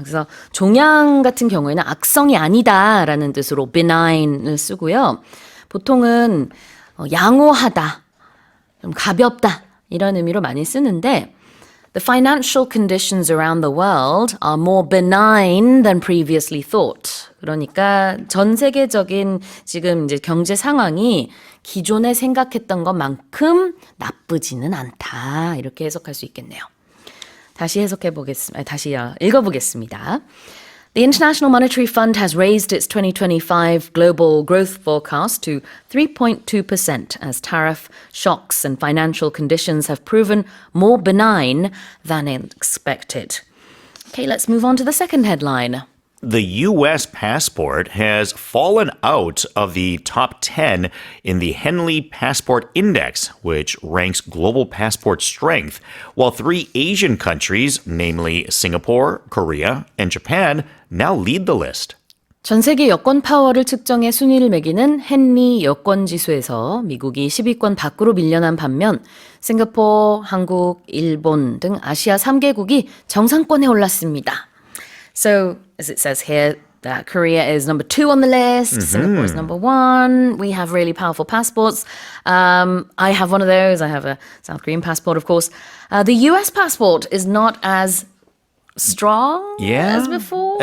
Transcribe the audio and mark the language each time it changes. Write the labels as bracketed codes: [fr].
[ko] 그래서 종양 같은 경우에는 악성이 아니다라는 뜻으로 benign을 쓰고요. 보통은 양호하다, 좀 가볍다 이런 의미로 많이 쓰는데 [en] The financial conditions around the world are more benign than previously thought. [ko] 그러니까 전 세계적인 지금 이제 경제 상황이 기존에 생각했던 것만큼 나쁘지는 않다. 이렇게 해석할 수 있겠네요. 다시 읽어보겠습니다. [en] The International Monetary Fund has raised its 2025 global growth forecast to 3.2% as tariff shocks and financial conditions have proven more benign than expected. Okay, let's move on to the second headline. The U.S. passport has fallen out of the top 10 in the Henley Passport Index, which ranks global passport strength, while 3 Asian countries, namely Singapore, Korea, and Japan, now lead the list. [ko] 전 세계 여권 파워를 측정해 순위를 매기는 헨리 여권 지수에서 미국이 10위권 밖으로 밀려난 반면 싱가포르, 한국, 일본 등 아시아 3개국이 정상권에 올랐습니다. [en] So, as it says here, Korea is number 2 on the list. Singapore is number 1. We have really powerful passports. I have one of those. I have a South Korean passport, of course. The US passport is not as strong as before.